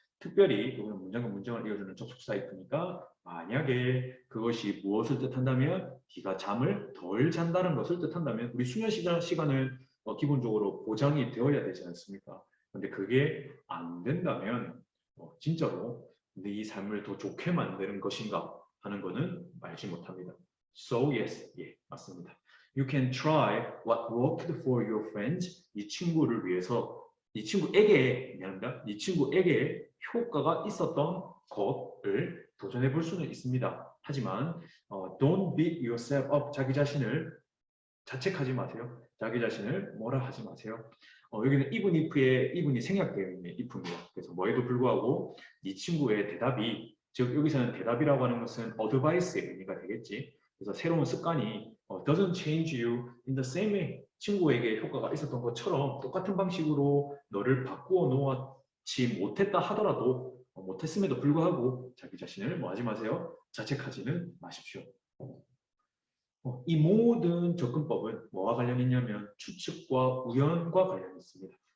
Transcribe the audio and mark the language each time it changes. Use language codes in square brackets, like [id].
[ko] 특별히 이거는 문장과 문장을 이어주는 접속사 if니까 만약에 그것이 무엇을 뜻한다면 네가 잠을 덜 잔다는 것을 뜻한다면 우리 수면 시간은 기본적으로 보장이 되어야 되지 않습니까? 근데 그게 안 된다면 진짜로 네 삶을 더 좋게 만드는 것인가 하는 것은 알지 못합니다. [en] So yes, [ko] 예, 맞습니다. [en] You can try what worked for your friends. [ko] 네 친구를 위해서, 네 친구에게, 미안합니다. 네 친구에게 효과가 있었던 것을 도전해 볼 수는 있습니다. 하지만 [en] don't beat yourself up. [ko] 자기 자신을 자책하지 마세요. 자기 자신을 뭐라 하지 마세요. 여기는 even if에 even이 생략되어 있는 if입니다. 그래서 뭐에도 불구하고 네 친구의 대답이, 즉 여기서는 대답이라고 하는 것은 advice의 의미가 되겠지. 그래서 새로운 습관이 [en] doesn't change you in the same way. [ko] 친구에게 효과가 있었던 것처럼 똑같은 방식으로 너를 바꾸어 놓지 못했다 하더라도 못했음에도 불구하고 자기 자신을 뭐 하지 마세요. 자책하지는 마십시오. 이 모든 접근법은 뭐와 관련이 있냐면 추측과 우연과 관련이 있습니다.